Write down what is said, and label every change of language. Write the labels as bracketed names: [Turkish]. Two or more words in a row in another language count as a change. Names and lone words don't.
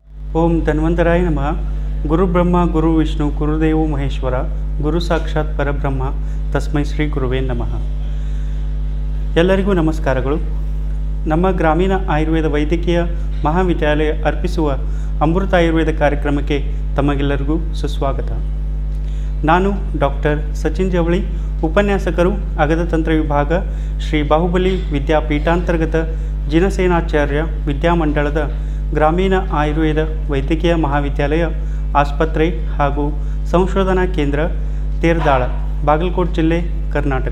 [Sanskrit] ಓಂ ಧನ್ವಂತರಾಯ ನಮಃ. ಗುರು ಬ್ರಹ್ಮ ಗುರು ವಿಷ್ಣು ಗುರುದೇವೋ ಮಹೇಶ್ವರ ಗುರು ಸಾಕ್ಷಾತ್ ಪರಬ್ರಹ್ಮ ತಸ್ಮೈ ಶ್ರೀ ಗುರುವೇ ನಮಃ. [Kannada] ಎಲ್ಲರಿಗೂ ನಮಸ್ಕಾರಗಳು. ನಮ್ಮ ಗ್ರಾಮೀಣ ಆಯುರ್ವೇದ ವೈದ್ಯಕೀಯ ಮಹಾವಿದ್ಯಾಲಯ ಅರ್ಪಿಸುವ ಅಮೃತ ಆಯುರ್ವೇದ ಕಾರ್ಯಕ್ರಮಕ್ಕೆ ತಮಗೆಲ್ಲರಿಗೂ ಸುಸ್ವಾಗತ. ನಾನು ಡಾಕ್ಟರ್ ಸಚಿನ್ ಜವಳಿ, ಉಪನ್ಯಾಸಕರು, ಅಗದ ತಂತ್ರ ವಿಭಾಗ, ಶ್ರೀ ಬಾಹುಬಲಿ ವಿದ್ಯಾಪೀಠಾಂತರ್ಗತ ಜಿನಸೇನಾಚಾರ್ಯ ವಿದ್ಯಾಮಂಡಳದ ಗ್ರಾಮೀಣ ಆಯುರ್ವೇದ ವೈದ್ಯಕೀಯ ಮಹಾವಿದ್ಯಾಲಯ ಆಸ್ಪತ್ರೆ ಹಾಗೂ ಸಂಶೋಧನಾ ಕೇಂದ್ರ ತೇರದಾಳ, ಬಾಗಲಕೋಟೆ ಜಿಲ್ಲೆ, ಕರ್ನಾಟಕ.